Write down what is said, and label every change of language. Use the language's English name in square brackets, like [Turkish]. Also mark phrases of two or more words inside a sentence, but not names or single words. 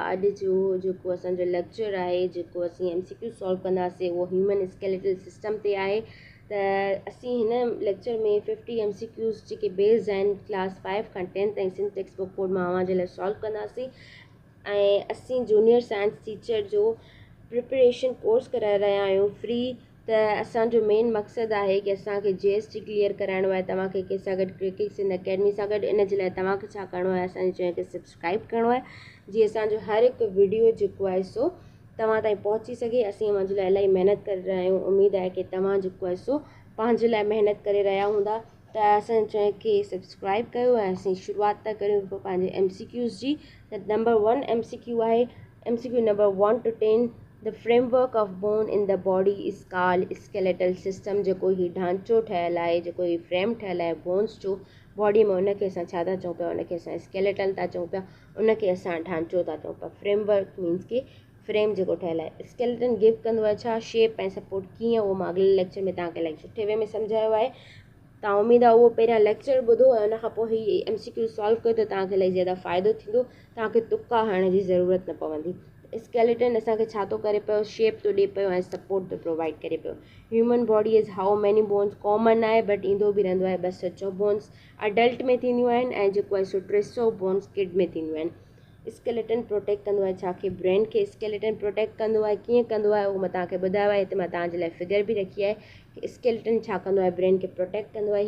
[Sindhi] अॼु जो जेको असांजो लेक्चर आहे, जेको असीं [English] MCQ solve [Sindhi] कंदासीं, उहो [English] human skeletal system [Sindhi] ते आहे। त असीं हिन लेक्चर में 50 MCQs जेके बेस्ड आहिनि क्लास 5 खां 10 ताईं सिंध [English] text book code [Sindhi] मां अवां जे लाइ सॉल्व कंदासीं। ऐं असीं [English] junior science teacher [Sindhi] जो [English] preparation course [Sindhi] कराए रहिया आहियूं फ्री। त असांजो मेन मक़सदु आहे कि असांखे [English] GST clear [Sindhi] कराइणो आहे तव्हांखे कंहिंसां गॾु, क्रिकेट्स इन अकेडमी सां गॾु। इन जे लाइ तव्हांखे छा करिणो आहे, असांजे चैनल खे सब्सक्राइब करिणो आहे जीअं असांजो हर हिकु वीडियो जेको आहे सो तव्हां ताईं पहुची सघे। असीं हुन जे लाइ इलाही महिनत करे रहिया आहियूं। उमेदु आहे कि तव्हां जेको आहे सो पंहिंजे लाइ महिनत करे रहिया हूंदा। त असांजे चैनल खे सब्सक्राइब कयो ऐं असीं शुरूआति था करियूं पंहिंजे MCQs जी। त नंबर 1 MCQ आहे, [English] MCQ number 1 to 10. The framework of bone in the body is called skeletal system। [Sindhi] जेको ही ढांचो ठहियलु आहे, जेको ही फ्रेम ठहियलु आहे बोन्स जो बॉडी में, उनखे असां छा था चऊं पिया, उनखे असां स्केलेटन था चऊं पिया, उनखे असां ढांचो था चऊं पिया। [English] framework means [Sindhi] कि फ्रेम जेको ठहियलु आहे। [English] skeleton give [Sindhi] कंदो आहे छा, शेप ऐं सपोर्ट कीअं, उहो मां अॻिले लेक्चर में तव्हांखे इलाही सुठे वे में सम्झायो आहे। तव्हां उमेदु आहे उहो पहिरियां लेक्चर ॿुधो ऐं उनखां पोइ ही MCQ सॉल्व कयो त तव्हांखे इलाही ज़्यादा फ़ाइदो थींदो। तव्हांखे तुका हणण जी ज़रूरत न पवंदी। स्केलेटन असांखे छा थो करे पियो, शेप थो ॾिए पियो ऐं सपोर्ट थो प्रोवाइड करे पियो। [English] human body is how many bones, [Sindhi] कॉमन आहे बट ईंदो बि रहंदो आहे। 204 [English] bones adult [Sindhi] में थींदियूं आहिनि ऐं जेको आहे सो 300 [English] bones kid [Sindhi] में थींदियूं आहिनि। [English] skeleton protect [Sindhi] कंदो आहे छाखे, ब्रेन खे। [English] skeleton protect [Sindhi] कंदो आहे, कीअं कंदो आहे उहो मां तव्हांखे ॿुधायो आहे। हिते मां तव्हांजे लाइ फिगर बि रखी आहे कि स्केलेटन छा कंदो आहे, ब्रेन खे प्रोटेक्ट कंदो आहे।